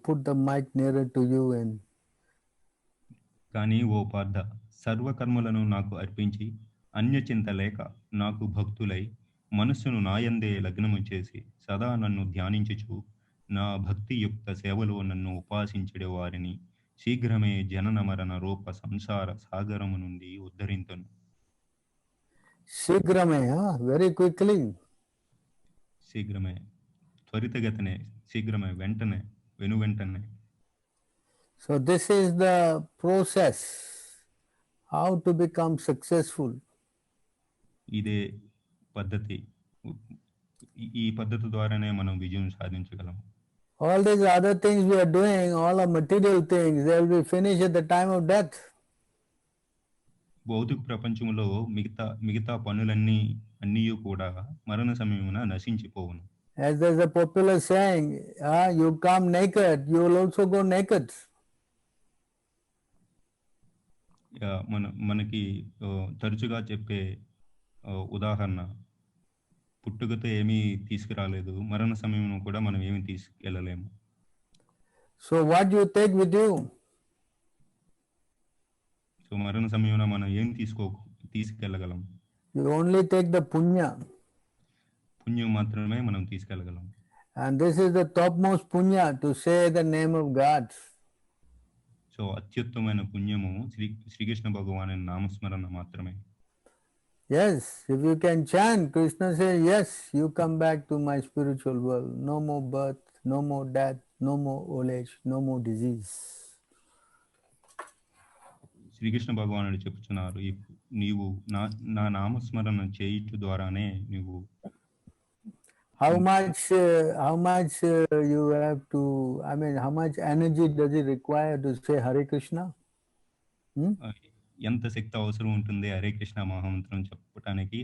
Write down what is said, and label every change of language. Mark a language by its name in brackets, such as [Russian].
[English] Put the mic nearer to you and. [Telugu] కానీ ఓ పార్థ, సర్వకర్మలను నాకు అర్పించి అన్యచింత లేక నాకు భక్తులై మనస్సును నాయందే లగ్నము చేసి సదా నన్ను ధ్యానించుచు నా భక్తియుక్త సేవలో నన్ను ఉపాసించడే వారిని శీఘ్రమే జనన మరణ రూప సంసార సాగరము నుండి ఉద్ధరింతును. [English] Shigrame, huh? Very quickly. [Telugu] శీఘ్రమే, త్వరితగతినే, శీఘ్రమే, వెంటనే, వెంటనే. [English] So this is the process how to become successful. [Telugu] ఇదే పద్ధతి. ఈ పద్ధతి ద్వారానే మనం విజయం సాధించగలం. [English] All these other things we are doing, all are material things, they will be finished at the time of death. [Telugu] భౌతిక ప్రపంచంలో మిగతా పనులన్నీ కూడా మరణ సమయమున నశించిపోవును. [English] As there's a popular saying, you come naked, you will also go naked. [Telugu] మనకి తరచుగా చెప్పే ఉదాహరణ, పుట్టుకతో ఏమీ తీసుకురాలేదు, మరణ సమయంలో కూడా మనం ఏమీ తీసుకెళ్ళలేము. [English] So what you take with you? [Telugu] So మరణ సమయంలో మనం ఏం తీసుకెళ్ళగలం? [English] You only take the punya. [Telugu] పుణ్యం మాత్రమే మనం తీసుకెళ్ళగలం. [English] And this is the topmost punya, to say the name of God. [Telugu] So అత్యుత్తమైన పుణ్యము శ్రీకృష్ణ భగవాను నామస్మరణ మాత్రమే. [English] Yes, if you can chant, Krishna says, yes, you come back to my spiritual world. No more birth, no more death, no more old age, no more disease. [Telugu] Srikrishna భగవానుడు చెప్తున్నారు, నీవు నా నామస్మరణ చేయుట ద్వారానే నీవు [English] how much you have to, I mean, how much energy does it require to say Hare Krishna? [Telugu] ఎంత శక్తి అవసరం ఉంటుంది హరే కృష్ణ మహామంత్రం చెప్పటానికి?